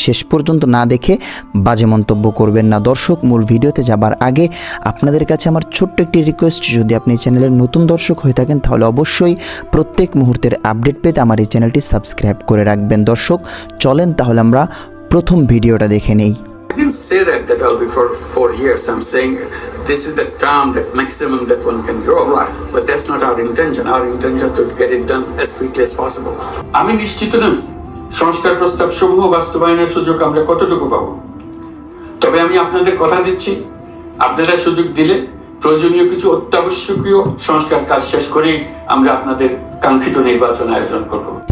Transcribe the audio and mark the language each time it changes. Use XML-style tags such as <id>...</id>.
<bn>শেষ পর্যন্ত না দেখে বাজে মন্তব্য করবেন না। দর্শক, মূল ভিডিওতে যাবার আগে আপনাদের কাছে আমার ছোট্ট একটি রিকোয়েস্ট, যদি আপনি চ্যানেলের নতুন দর্শক হয়ে থাকেন তাহলে অবশ্যই প্রত্যেক মুহূর্তের আপডেট পেতে আমার এই চ্যানেলটি সাবস্ক্রাইব করে রাখবেন। দর্শক চলেন তাহলে আমরা প্রথম ভিডিওটা দেখে নেই।</bn> <en>I didn't say that I'll be for 4 years. I'm saying this is the term, that maximum that one can grow over. But that's not our intention. Our intention is to get it done as quickly as possible.</en> <bn>আমি নিশ্চিত নই সংস্কার প্রস্তাব সমূহ বাস্তবায়নের সুযোগ আমরা কতটুকু পাবো। তবে আমি আপনাদের কথা দিচ্ছি, আপনারা সুযোগ দিলে প্রয়োজনীয় কিছু অত্যাবশ্যকীয় সংস্কার কাজ শেষ করেই আমরা আপনাদের কাঙ্ক্ষিত নির্বাচন আয়োজন করব।</bn>